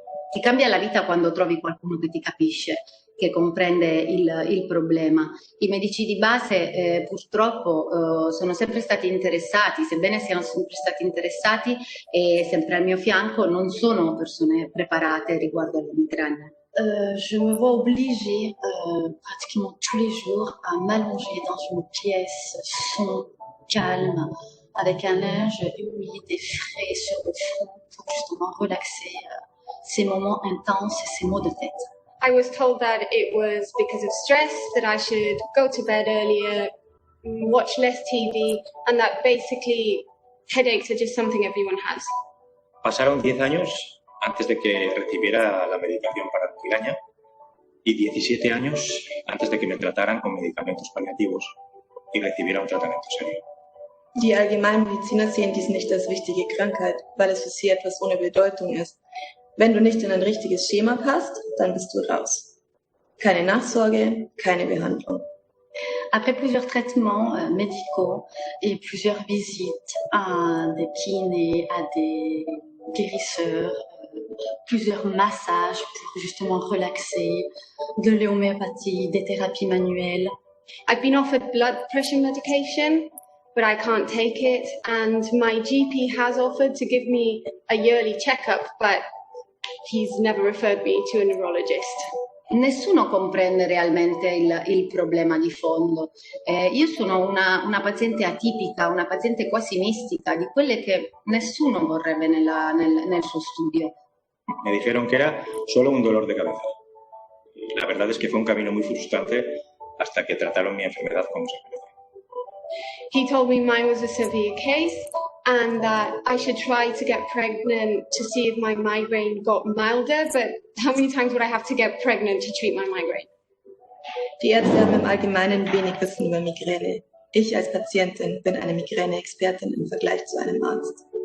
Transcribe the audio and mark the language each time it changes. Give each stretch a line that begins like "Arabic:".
Italian: Ti cambia la vita quando trovi qualcuno che ti capisce, che comprende il problema. I medici di base purtroppo sono sempre stati interessati, sebbene siano sempre stati interessati e sempre al mio fianco, non sono persone preparate riguardo alla migraine.
French: Je me vois obligée pratiquement tous les jours à m'allonger dans une pièce sombre, calme, avec un linge humide et frais sur le front pour justement relaxer ces moments intenses et ces maux de tête.
English: I was told that it was because of stress, that I should go to bed earlier, watch less TV, and that basically headaches are just something everyone has.
Spanish: Pasaron 10 años antes de que recibiera la medicación para la migraña y 17 años antes de que me trataran con medicamentos paliativos y recibiera un tratamiento serio.
German: Die Allgemeinmediziner sehen dies nicht als wichtige Krankheit, weil es für sie etwas ohne Bedeutung ist. Wenn du nicht in ein richtiges Schema passt, dann bist du raus. Keine Nachsorge, keine Behandlung.
French: Après plusieurs traitements médicaux et plusieurs visites à des kinés, à des guérisseurs, plusieurs massages pour justement relaxer, de l'homéopathie, des thérapies manuelles.
English: I've been offered blood pressure medication, but I can't take it, and my GP has offered to give me a yearly checkup, but he's never referred me to a neurologist.
Italian: Nessuno comprende realmente il problema di fondo. Io sono una paziente atipica, una paziente quasi mistica, di quelle che nessuno vorrebbe nel suo studio.
Spanish: Me dijeron que era solo un dolor de cabeza. La verdad es que fue un camino muy frustrante hasta que trataron mi enfermedad como se merece.
English: He told me mine was a severe case, and that I should try to get pregnant to see if my migraine got milder, but how many times would I have to get pregnant to treat my migraine?
German: Die Ärzte haben im Allgemeinen wenig Wissen über Migräne. Ich als Patientin bin eine Migräne-Expertin im Vergleich zu einem Arzt.